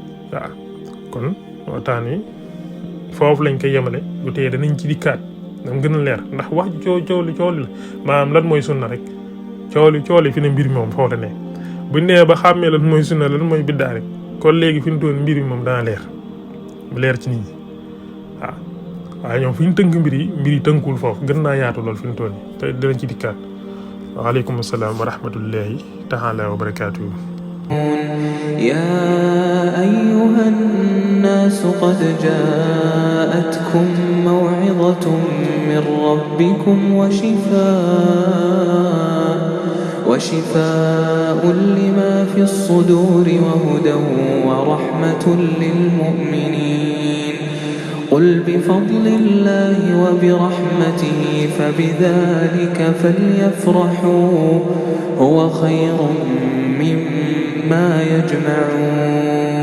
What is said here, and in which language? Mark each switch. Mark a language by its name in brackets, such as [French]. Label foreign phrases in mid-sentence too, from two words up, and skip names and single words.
[Wolof] waaw kon waxtaan wi foofu lañ koy yemale bu teye danañ ci dikkaat dam gën a leer ndax wax coow li la maanaam lan mooy sunna rek coow li fi ne mbir mi moom foofu la ne buñ nee ba xàmmee lan mooy sunna lan mooy biddaa rek kon léegi fi ñu toon mbir mi moom dana leer bu leer ci nit ñi waaw waaye ñoom fi ñu tënk mbir yi tënkul foofu gën naa yaatu lool fi ñu toon te dinañ ci dikkaat [Arabic] وعليكم السلام ورحمة الله تعالى وبركاته يا أيها الناس قد جاءتكم موعظة من ربكم وشفاء لما في الصدور وهدى ورحمة للمؤمنين قل بفضل الله وبرحمته فبذلك فليفرحوا هو خير مما يجمعون